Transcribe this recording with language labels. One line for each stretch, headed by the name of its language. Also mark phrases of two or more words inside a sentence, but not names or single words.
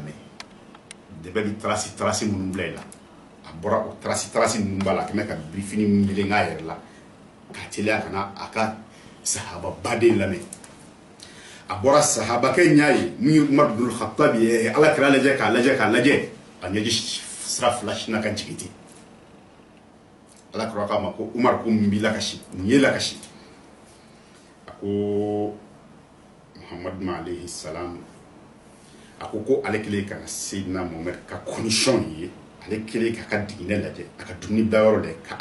Bambara: mɛn dɛbɛ bɛ tarasi minnu bila i la a bɔra o tarasi ninnu b'a la a kɛmɛ ka birifini melen k'a yɛrɛ la ka teliya ka na a ka sahaba baden lamɛn a bɔra sahabakɛ ɲa ye min ye umar ibn al-khattab ye alakira lajɛ k'a lajɛ a ɲɛji sira fila sinna ka jigin ten alakira k'a ma ko umar ko mun b'i lakasi mun ye lakasi a ko muhammad
Arabic: عليه السلام
Bambara: a ko ale kelen ka seydina muhammad ka condition ye ale kelen ka diginɛ lajɛ a ka dumuni dayɔrɔ lajɛ ka a